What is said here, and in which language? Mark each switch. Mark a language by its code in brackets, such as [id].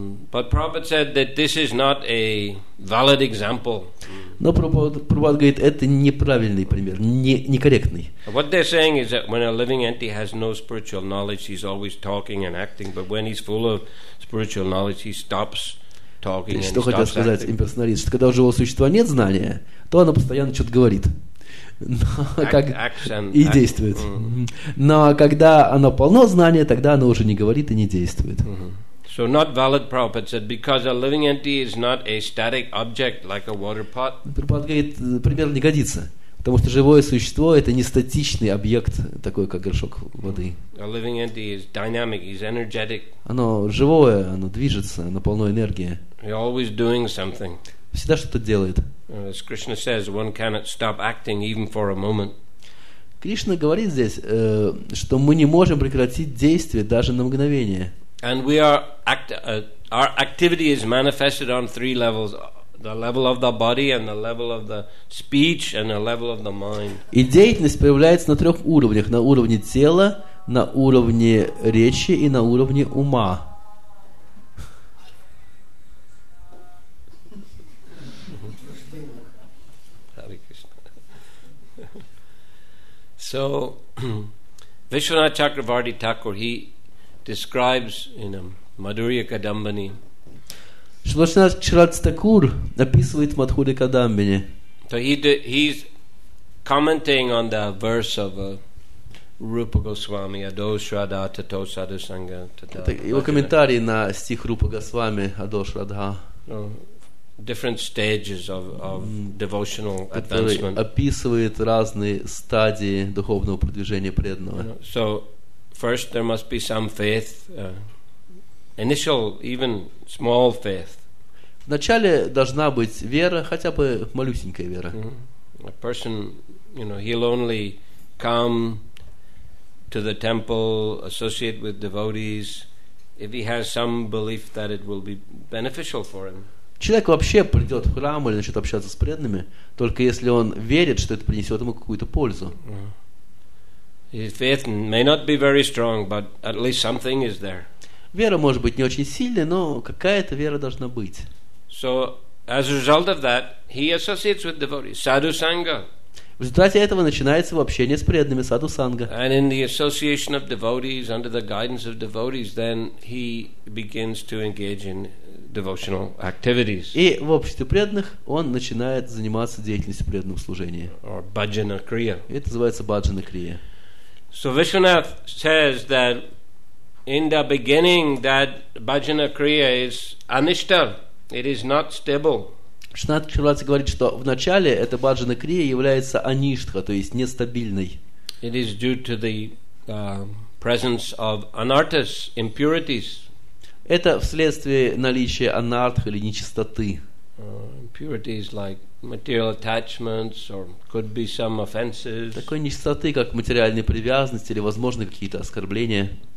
[en] But Prabhupada said that this is not a valid example. [ru] Но Прабхупада говорит, это неправильный пример, некорректный. [en] What they're saying is that when a living entity has no spiritual knowledge, he's always talking and acting. But when he's full of spiritual knowledge, he stops talking and [ru] Что [en] stops [ru] хотел сказать [en] acting. [ru] имперсоналист, что когда у живого существа нет знания, то оно постоянно что-то говорит. И действует. Но когда оно полно знания, тогда оно уже не говорит и не действует. [en] So not valid, Prabhupada said, because a living entity is not a static object like a water pot. [ru] Прабхупада говорит, пример не годится, потому что живое существо это не статичный объект, такой как горшок воды. [en] A living entity is dynamic, is energetic. [ru] Оно живое, оно движется, оно полно энергии. [en] You're always doing something. [ru] Всегда что-то делает. [en] As Krishna says, one cannot stop acting even for a moment. [ru] Кришна говорит здесь, что мы не можем прекратить действие даже на мгновение. [en] And our activity is manifested on 3 levels: the level of the body, and the level of the speech, and the level of the mind. [ru] И деятельность проявляется на 3 уровнях: на уровне тела, на уровне речи и на уровне ума. [en] So, Vishwanath Chakravarti Thakur, he describes in Madhurya Kadambani. [ru] Шрила Чакраварти описывает в Мадхурья Кадамбине. [en] So he's commenting on the verse of Rupa Goswami, Ado Shraddha Tato Sadhu Sangha. [ru] Его комментарий на стих Рупа Госвами Адо Шрадха. [en] Different stages of devotional advancement. [ru] Описывает разные стадии духовного продвижения преданного. [en] So first there must be some faith, initial, even small faith. [ru] Вначале должна быть вера, хотя бы малюсенькая вера. [en] A person, he'll only come to the temple, associate with devotees, if he has some belief that it will be beneficial for him. [ru] Человек вообще придет в храм или начнет общаться с преданными, только если он верит, что это принесет ему какую-то пользу. [en] His faith may not be very strong, but at least something is there. [ru] Вера может быть не очень сильной, но какая-то вера должна быть. [en] So as a result of that, he associates with devotees, sadhu sangha. [ru] В результате этого начинается его общение с преданными, саду санга. [en] And in the association of devotees, under the guidance of devotees, then he begins to engage in devotional activities. [ru] И в обществе преданных он начинает заниматься деятельностью преданного служения. [en] Or bhajana kriya. [ru] Это называется баджана крия. [en] So Vishwanath says that in the beginning that bhajana kriya is anishta. It is not stable. [ru] Шринат Шриватса говорит, что в начале эта баджана крия является аништха, то есть нестабильной. [en] It is due to the presence of anarthas, impurities. [ru] Это вследствие наличия анартх или нечистоты. [en] Impurities like material attachments or could be some offenses. [ru] Такой нечистоты, как материальные привязанности или, возможно, какие-то оскорбления.